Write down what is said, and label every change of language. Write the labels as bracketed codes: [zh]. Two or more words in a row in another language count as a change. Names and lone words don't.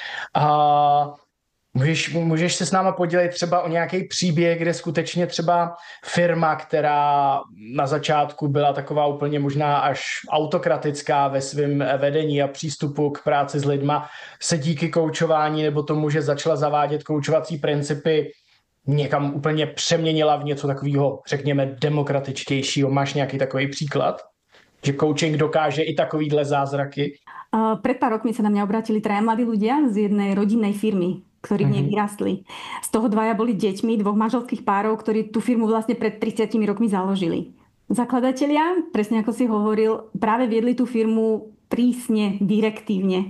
[cs] A můžeš se s náma podělit třeba o nějaký příběh, kde skutečně třeba firma, která na začátku byla taková úplně možná až autokratická ve svém vedení a přístupu k práci s lidma, se díky koučování nebo tomu, že začala zavádět koučovací principy, někam úplně přeměnila v něco takového, řekněme, demokratičtějšího. Máš nějaký takový příklad? Že coaching dokáže i takovýhle zázraky? [sk] Pred pár rokmi sa na mňa obrátili traja mladí ľudia z jednej rodinnej firmy, ktorí v nej vyrastli. Z toho dvaja boli deťmi dvoch manželských párov, ktorí tú firmu vlastne pred 30 rokmi založili. Zakladatelia, presne ako si hovoril, práve viedli tú firmu prísne, direktívne.